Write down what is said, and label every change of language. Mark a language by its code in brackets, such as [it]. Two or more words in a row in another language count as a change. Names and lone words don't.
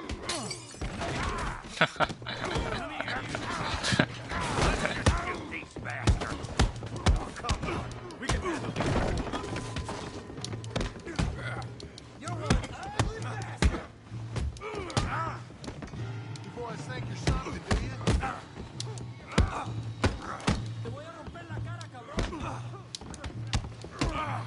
[en] You these bastards. Oh, come on. We can handle this. You're one ugly bastard. You boys think you're something, do you? [es] Te voy a romper la cara, cabrón.